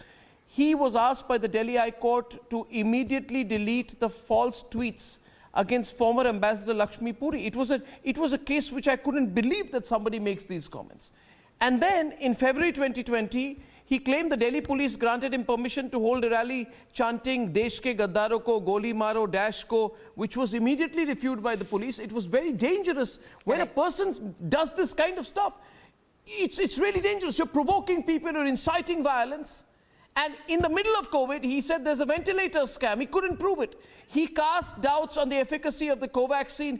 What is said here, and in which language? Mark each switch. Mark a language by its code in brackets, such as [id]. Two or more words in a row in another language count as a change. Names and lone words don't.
[en] He was asked by the Delhi High Court to immediately delete the false tweets against former Ambassador Lakshmi Puri. It was a case which I couldn't believe that somebody makes these comments. And then in February 2020, he claimed the Delhi police granted him permission to hold a rally chanting [hi] Desh ke gaddaro ko goli maro [en] dash ko, which was immediately refuted by the police. It was very dangerous when a person does this kind of stuff. It's really dangerous. You're provoking people, you're inciting violence. And in the middle of COVID, he said there's a ventilator scam. He couldn't prove it. He cast doubts on the efficacy of the Covaxine.